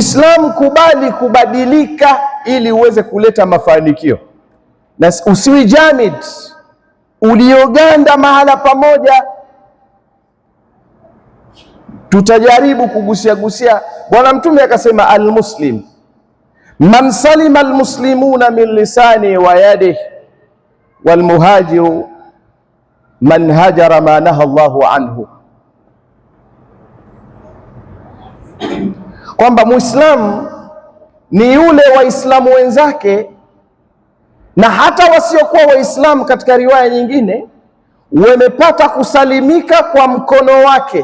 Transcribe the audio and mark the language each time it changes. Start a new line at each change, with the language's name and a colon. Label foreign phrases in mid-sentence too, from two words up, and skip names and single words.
Swahili: Muislamu kubali kubadilika ili uweze kuleta mafanikio, na usiwi jamid ulioganda mahala pamoja. Tutajaribu kugusia. Bwana Mtume akasema,
Arabic: المسلم من سلم المسلمون من لسانه ويده والمهاجر من هجر ما نهى الله عنه,
Swahili: kwamba Muislamu ni yule Waislamu wenzake na hata wasiokuwa Waislamu, katika riwaya nyingine, wamepata kusalimika kwa mkono wake.